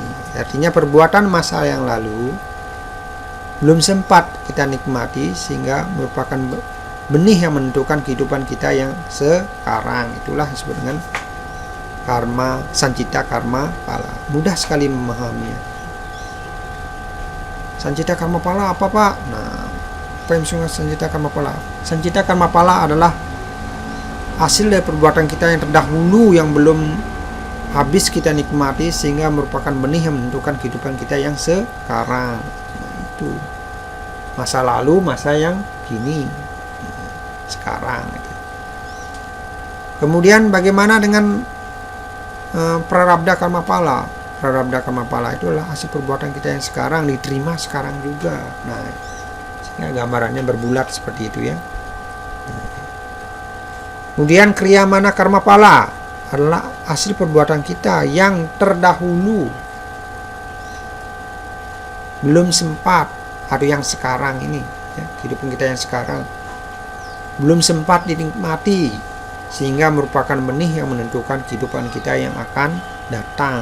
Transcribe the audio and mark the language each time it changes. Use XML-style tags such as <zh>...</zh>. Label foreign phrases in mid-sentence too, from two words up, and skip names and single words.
<id>Artinya perbuatan masa yang lalu belum sempat kita nikmati sehingga merupakan benih yang menentukan kehidupan kita yang sekarang. Itulah disebut dengan karma, sancita, karma, pala. Mudah sekali memahaminya. Sancita karma pala apa, Pak? Nah, apa yang maksudnya sancita karma pala? Sancita karma pala adalah hasil dari perbuatan kita yang terdahulu yang belum habis kita nikmati, sehingga merupakan benih yang menentukan kehidupan kita yang sekarang. Nah, itu masa lalu, masa yang kini, sekarang. Kemudian bagaimana dengan prarabdha karma pala? Prarabdha karma pala itu adalah hasil perbuatan kita yang sekarang, diterima sekarang juga. Nah, sehingga gambarannya berbulat seperti itu ya. Kemudian kriyamana karma pala adalah hasil perbuatan kita yang terdahulu, belum sempat, atau yang sekarang ini ya, kehidupan kita yang sekarang belum sempat dinikmati, sehingga merupakan benih yang menentukan kehidupan kita yang akan datang.</id>